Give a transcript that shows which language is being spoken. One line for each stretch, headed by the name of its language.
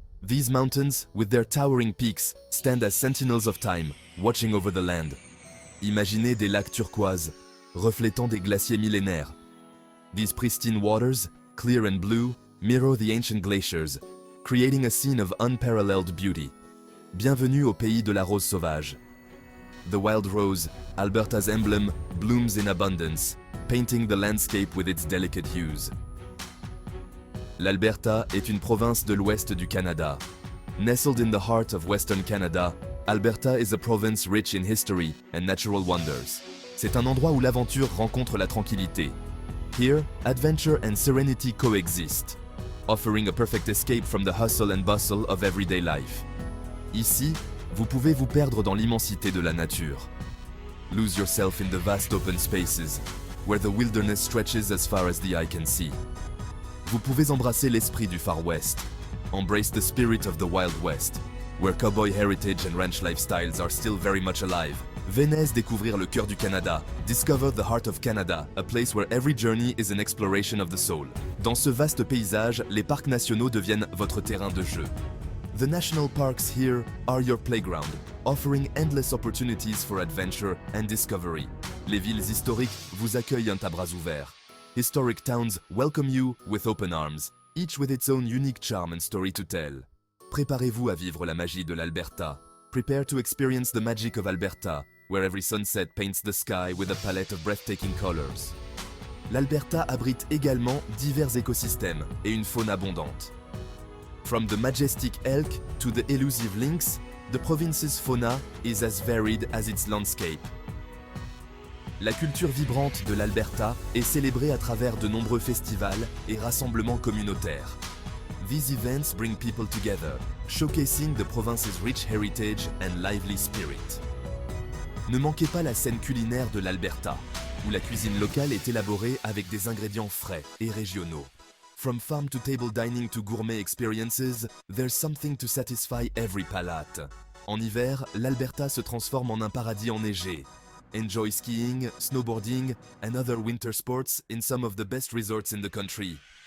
English: These mountains, with their towering peaks, stand as sentinels of time, watching over the land.
French: Imaginez des lacs turquoises, reflétant des glaciers millénaires.
English: These pristine waters, clear and blue, mirror the ancient glaciers, creating a scene of unparalleled beauty.
French: Bienvenue au pays de la rose sauvage.
English: The wild rose, Alberta's emblem, blooms in abundance, painting the landscape with its delicate hues.
French: L'Alberta est une province de l'ouest du Canada.
English: Nestled in the heart of Western Canada, Alberta is a province rich in history and natural wonders.
French: C'est un endroit où l'aventure rencontre la tranquillité.
English: Here, adventure and serenity coexist, offering a perfect escape from the hustle and bustle of everyday life.
French: Ici, vous pouvez vous perdre dans l'immensité de la nature.
English: Lose yourself in the vast open spaces, where the wilderness stretches as far as the eye can see.
French: Vous pouvez embrasser l'esprit du Far West.
English: Embrace the spirit of the Wild West, where cowboy heritage and ranch lifestyles are still very much alive.
French: Venez découvrir le cœur du Canada.
English: Discover the heart of Canada, a place where every journey is an exploration of the soul.
French: Dans ce vaste paysage, les parcs nationaux deviennent votre terrain de jeu.
English: The national parks here are your playground, offering endless opportunities for adventure and discovery.
French: Les villes historiques vous accueillent à bras ouverts.
English: Historic towns welcome you with open arms, each with its own unique charm and story to tell.
French: Préparez-vous à vivre la magie de l'Alberta.
English: Prepare to experience the magic of Alberta, where every sunset paints the sky with a palette of breathtaking colors.
French: L'Alberta abrite également divers écosystèmes et une faune abondante.
English: From the majestic elk to the elusive lynx, the province's fauna is as varied as its landscape.
French: La culture vibrante de l'Alberta est célébrée à travers de nombreux festivals et rassemblements communautaires.
English: These events bring people together, showcasing the province's rich heritage and lively spirit.
French: Ne manquez pas la scène culinaire de l'Alberta, où la cuisine locale est élaborée avec des ingrédients frais et régionaux.
English: From farm-to-table dining to gourmet experiences, there's something to satisfy every palate.
French: En hiver, l'Alberta se transforme en un paradis enneigé.
English: Enjoy skiing, snowboarding, and other winter sports in some of the best resorts in the country.